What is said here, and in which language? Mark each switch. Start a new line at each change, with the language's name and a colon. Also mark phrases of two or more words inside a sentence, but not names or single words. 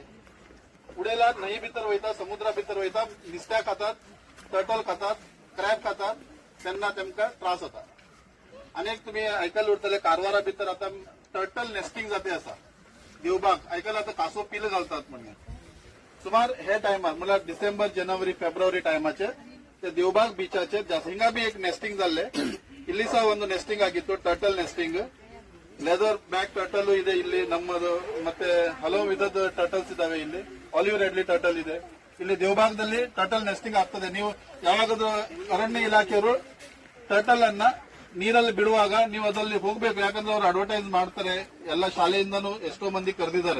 Konkani: उडेला न्हंये भितर वयता, समुद्रा भितर वयता, नुस्त्या खातात, टर्टल खातात, क्रॅब खातात, तेन्ना तेमकां त्रास जाता. अनेक तुम्ही आयकले उरतले कारवारा भितर आता
English: turtle nesting
Konkani: जाते आसा. देवबाग आयकला आता कासव पिल घालतात म्हणून. सुमार हे टायमार म्हळ्यार
English: December January February
Konkani: टायमाचे ते देवबाग बीचाचे हिंगा बी एक नेस्टिंग जाल्ले.
Kannada: ಇಲ್ಲಿ ಸಹ ಒಂದು ನೆಸ್ಟಿಂಗ್ ಆಗಿತ್ತು,
English: turtle nesting. leatherback turtle
Kannada: ಇದೆ ಇಲ್ಲಿ ನಮ್ಮದು, ಮತ್ತೆ ಹಲವು ವಿಧದ ಟರ್ಟಲ್ಸ್ ಇದಾವೆ. ಇಲ್ಲಿ
English: olive ridley turtle
Kannada: ಇದೆ. ಇಲ್ಲಿ ದೇವಭಾಗದಲ್ಲಿ
English: turtle nesting
Kannada: ಆಗ್ತದೆ. ನೀವು ಯಾವಾಗಾದ್ರೂ ಅರಣ್ಯ ಇಲಾಖೆಯವರು ಟರ್ಟಲ್ ಅನ್ನ ನೀರಲ್ಲಿ ಬಿಡುವಾಗ ನೀವು ಅದರಲ್ಲಿ ಹೋಗ್ಬೇಕು, ಯಾಕಂದ್ರೆ ಅವರು ಅಡ್ವರ್ಟೈಸ್ ಮಾಡ್ತಾರೆ, ಎಲ್ಲ ಶಾಲೆಯಿಂದನೂ ಎಷ್ಟೋ ಮಂದಿ ಕರೆದಿದ್ದಾರೆ.